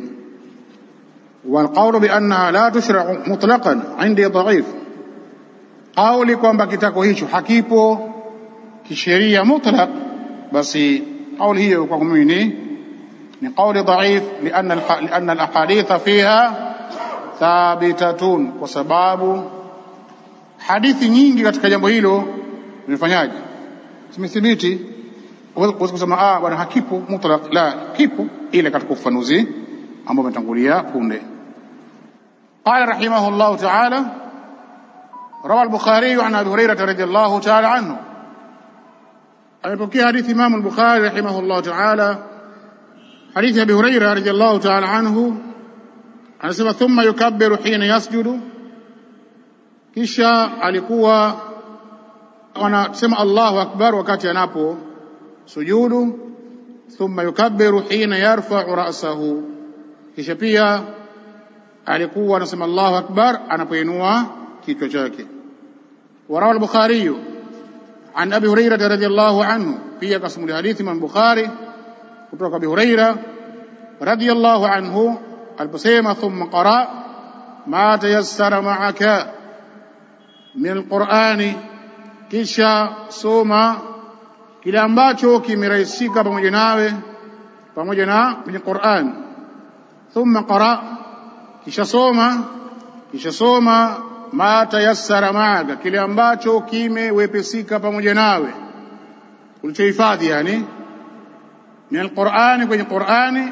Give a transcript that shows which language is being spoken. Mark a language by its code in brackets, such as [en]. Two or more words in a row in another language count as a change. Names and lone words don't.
[ar] والقول بأنها لا تشرع مطلقا عندي ضعيف, [sw] kauli kwamba kitako hicho hakipo kisheria mutlaq, basi kauli hiyo kwa mimi ni kauli dhaif, [ar] لأن الأحاديث فيها ثابتة, [sw] kwa sababu hadithi nyingi katika jambo hilo zimefanyaje, zimethibiti. Huwezi kusema bwana hakipo mutlaq, la, kipo ile katika ufafanuzi ambao umetangulia punde. [ar] قال رحمه الله تعالى روى البخاري عن أبي هريرة رضي الله تعالى عنه. [sw] Amepokea hadithi Imam al-Bukhari [ar] رحمه الله تعالى, [sw] hadithi Abi Hurairah [ar] رضي الله تعالى عنه, [sw] anasema [ar] ثم يكبر حين يسجد, [sw] kisha alikuwa anasema [ar] الله أكبر [sw] wakati anapo sujudu. [ar] ثم يكبر حين يرفع رأسه, [sw] kisha pia alikuwa anasema [ar] الله أكبر [sw] anapoinua kichwa chake. [ar] وروى البخاري عن أبي هريرة رضي الله عنه, [sw] pia kasimulia hadithi Imam Bukhari kutoka Abi Hurairah [ar] رضي الله عنه [sw] aliposema [ar] ثم اقرأ ما تيسر معك من القرآن, [sw] kisha soma kile ambacho kimerahisika pamoja nawe pamoja na kwenye Qur'an. [ar] ثم اقرأ, [sw] kisha soma [ar] ما تيسر معك, [sw] kile ambacho kimewepesika pamoja nawe ulichohifadhi, yani [ar] من القرآن, [sw] kwenye Qur'ani.